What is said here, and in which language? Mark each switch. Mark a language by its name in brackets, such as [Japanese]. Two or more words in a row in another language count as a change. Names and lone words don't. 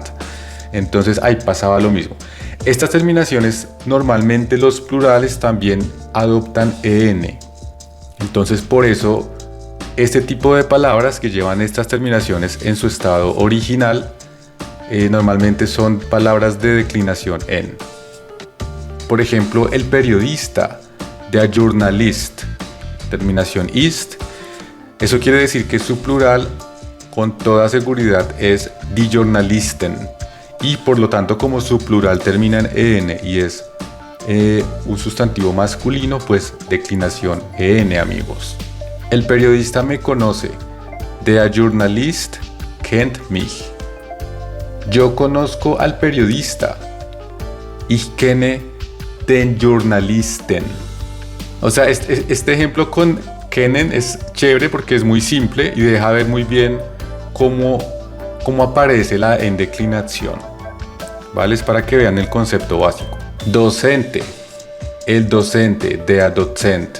[Spanish] Entonces ahí pasaba lo mismo. Estas terminaciones normalmente los plurales también adoptan en. Entonces por eso este tipo de palabras que llevan estas terminaciones en su estado original normalmente son palabras de declinación en. Por ejemplo, el periodista, [German] der Journalist, terminación ist. [Spanish] Eso quiere decir que su plural con toda seguridad es [German] die Journalisten. [Spanish] Y por lo tanto, como su plural termina en en y es un sustantivo masculino, pues declinación en, amigos. El periodista me conoce. [German] Der Journalist kennt mich. [Spanish] Yo conozco al periodista. [German] Ich kenne den Journalisten. [Spanish] O sea, este ejemplo con kennen es chévere porque es muy simple y deja ver muy bien cómo aparece la en declinación. ¿Vale? Es para que vean el concepto básico. Docente, el docente, [German] der Dozent.